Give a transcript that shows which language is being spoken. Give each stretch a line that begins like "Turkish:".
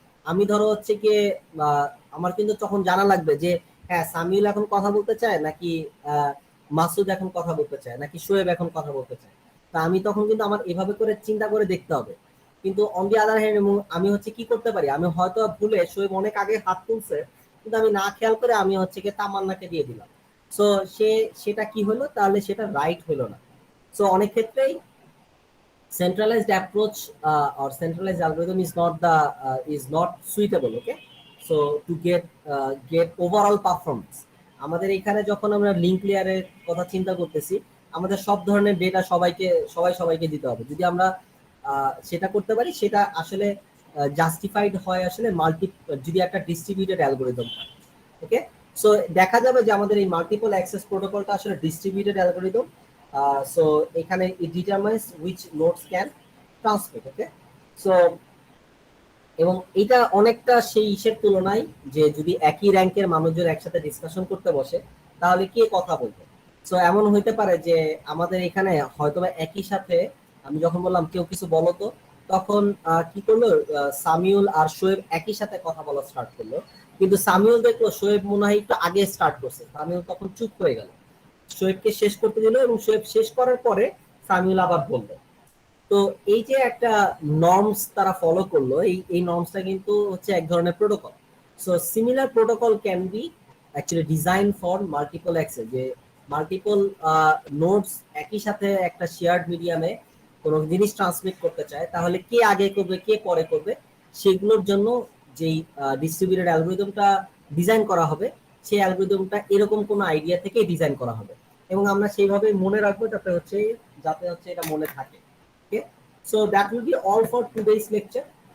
Bangla: আমি ধরো হচ্ছে কি আমার কিন্তু তখন জানা লাগবে যে হ্যাঁ সামিউল এখন কথা বলতে চায় নাকি মাসুদ এখন কথা বলতে চায় নাকি শোয়েব এখন কথা বলতে চায়। তা আমি তখন কিন্তু আমার এভাবে করে চিন্তা করে দেখতে হবে। কিন্তু
English: on the other hand
Bangla: আমি হচ্ছে কি করতে পারি, আমি হয়তো ভুলে শোয়েব অনেক আগে হাত তুলছে, কিন্তু আমি না খেয়াল করে আমি হচ্ছে কি তামান্নাকে দিয়ে দিলাম। সো সেটা কি হলো, তাহলে সেটা রাইট হলো না। সো অনেক ক্ষেত্রেই
English: centralized approach or centralized algorithm is not suitable, okay? So to get overall performance,
Bangla: আমাদের এখানে যখন আমরা লিংক লেয়ারের কথা চিন্তা করতেছি, আমাদের সব ধরনের ডেটা সবাইকে দিতে হবে। যদি আমরা সেটা করতে পারি, সেটা আসলে জাস্টিফাইড হয় আসলে যদি একটা ডিস্ট্রিবিউটেড অ্যালগরিদম হয়। ওকে, সো দেখা যাবে যে আমাদের এই মাল্টিপল অ্যাক্সেস প্রোটোকলটা আসলে ডিস্ট্রিবিউটেড অ্যালগরিদম। সো এখানে
English: it determines which nodes can transmit, okay?
Bangla: So এবং এটা অনেকটা সেই ইসের তুলনায় যে যদি একই র্যাঙ্কের মানুষজন একসাথে ডিসকাশন করতে বসে তাহলে কে কথা বলবে। সো এমন হইতে পারে যে আমাদের এখানে হয়তো একই সাথে, আমি যখন বললাম কেউ কিছু বলো তো, তখন কি করলো, সামিউল আর শোয়েব একই সাথে কথা বলা স্টার্ট করলো, কিন্তু সামিউল দেখলো শোয়েব মনে হয় একটু আগে স্টার্ট করছে, সামিউল তখন চুপ হয়ে গেল, শোয়েবকে শেষ করতে দিল, এবং শোয়েব শেষ করার পরে সামিউল আবার বললো। তো এই যে একটা নর্মস তারা ফলো করলো, এই নর্মসটা কিন্তু হচ্ছে এক ধরনের protocol.
English: so similar protocol can be actually design for multiple access,
Bangla: যে মাল্টিপল নোডস একই সাথে একটা শেয়ার্ড মিডিয়ামে কোনো জিনিস ট্রান্সমিট করতে চায়, তাহলে কে আগে করবে কে পরে করবে, সেগুলোর জন্য যেই ডিস্ট্রিবিউটেড অ্যালগরিদমটা ডিজাইন করা হবে, সেই অ্যালগরিদমটা এরকম কোনো আইডিয়া থেকে ডিজাইন করা হবে, এবং আমরা সেইভাবে মনে রাখবো যাতে হচ্ছে এটা মনে থাকে।
English: Okay, so that will be all for today's lecture.